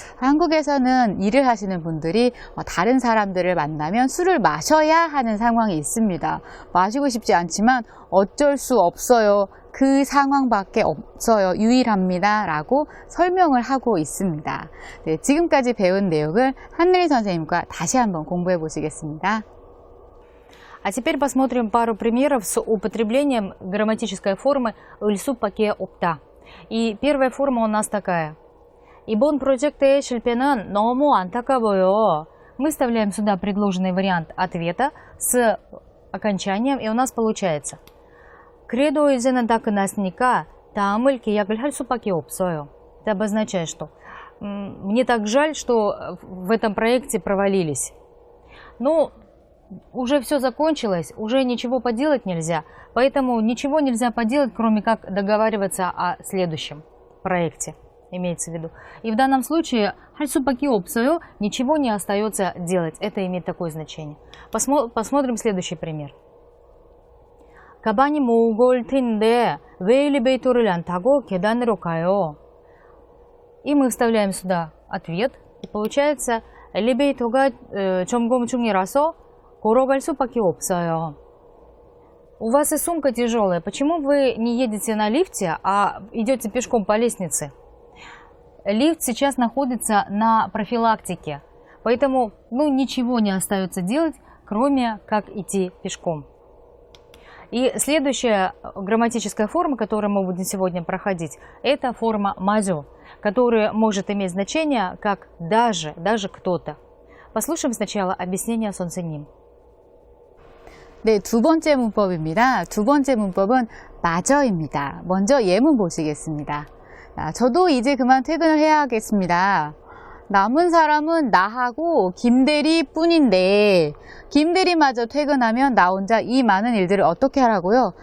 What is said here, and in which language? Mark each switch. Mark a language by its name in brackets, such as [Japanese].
[Korean] 한국에서는 일을 하시는 분들이 다른 사람들을 만나면 술을 마셔야 하는 상황이 있습니다. 마시고 싶지 않지만 어쩔 수 없어요. 그 상황밖에 없어요. 유일합니다. 라고 설명을 하고 있습니다. 네, 지금까지 배운 내용을 한누리 선생님과 다시 한번 공부해 보시겠습니다. [Russian] А теперь посмотрим пару примеров с употреблением грамматической формы ыльсу паке опта. И первая форма у нас такая. [Korean] 이번 프로젝트의 실패는 너무 안타까워요. [Russian] Мы вставляем сюда предложенный вариант ответа с окончанием, и у нас получается. [Korean] 그래도 이제는 다 끝났으니까 다음을 계약을 할 수밖에 없어요. [Russian] Это обозначает, что мне так жаль, что в этом проекте провалились. Но уже все закончилось, уже ничего поделать нельзя, поэтому ничего нельзя поделать, кроме как договариваться о следующем проекте, имеется в виду. И в данном случае [Korean] 할 수밖에 없어요, [Russian] ничего не остается делать. Это имеет такое значение. Посмотрим следующий пример. [Korean] 가방이 무거울 텐데 왜 엘리베이터를 안 타고 계단으로 가요? [Russian] И мы вставляем сюда ответ, и получается [Korean] 엘리베이터가 점검 중이라서 걸어갈 수밖에 없어요. [Russian] У вас и сумка тяжелая. Почему вы не едете на лифте, а идете пешком по лестнице? Лифт сейчас находится на профилактике, поэтому ничего не остается делать, кроме как идти пешком. И следующая грамматическая форма, которую мы будем сегодня проходить, это форма мазю, которая может иметь значение как даже кто-то. Послушаем сначала объяснение 선생님. [Korean] 네, 두 번째 문법입니다. 두 번째 문법은 마저입니다. 먼저 예문 보시겠습니다. 저도 이제 그만 퇴근을 해야 하겠습니다. 남은 사람은 나하고 김대리 뿐인데 김대리마저 퇴근하면 나 혼자 이 많은 일들을 어떻게 하라고요?